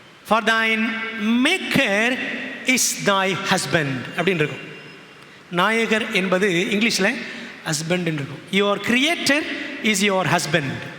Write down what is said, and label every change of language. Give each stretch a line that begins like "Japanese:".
English: For thine maker is thy husband
Tamil: அப்படின்னு இருக்கும். நாயகர் என்பது இங்கிலீஷில் ஹஸ்பண்ட் இருக்கும்.
English: Your creator is your husband.